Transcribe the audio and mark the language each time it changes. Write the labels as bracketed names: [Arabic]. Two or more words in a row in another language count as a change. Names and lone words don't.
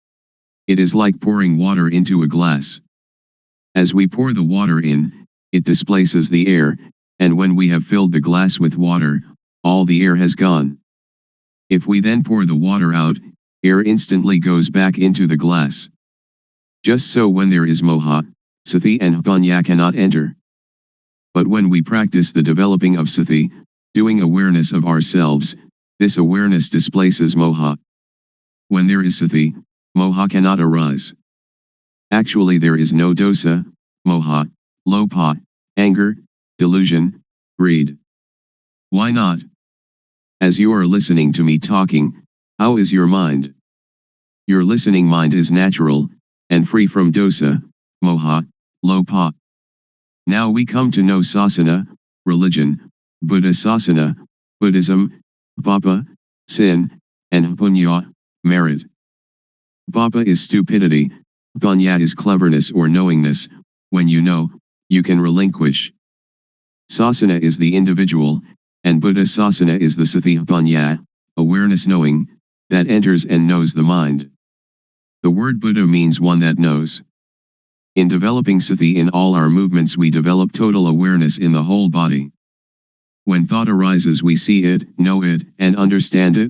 [English] It is like pouring water into a glass. As we pour the water in, it displaces the air, and when we have filled the glass with water, all the air has gone. If we then pour the water out, air instantly goes back into the glass. Just so when there is moha, sati and panya cannot enter. But when we practice the developing of sati, doing awareness of ourselves, this awareness displaces moha. When there is sati, moha cannot arise. Actually there is no [Pali] dosa, moha, lopa, [English] anger, delusion, greed. Why not? As you are listening to me talking, how is your mind? Your listening mind is natural, and free from [Pali] dosa, moha, lopa. [English] Now we come to know sasana, religion, Buddhasasana, Buddhism, papa, sin, and punya, merit. Papa is stupidity, punya is cleverness or knowingness. When you know, you can relinquish. Sasana is the individual, and Buddhasasana is the [Pali] sati punya, [English] awareness knowing, that enters and knows the mind. The word Buddha means one that knows. In developing sati in all our movements we develop total awareness in the whole body. When thought arises we see it, know it, and understand it.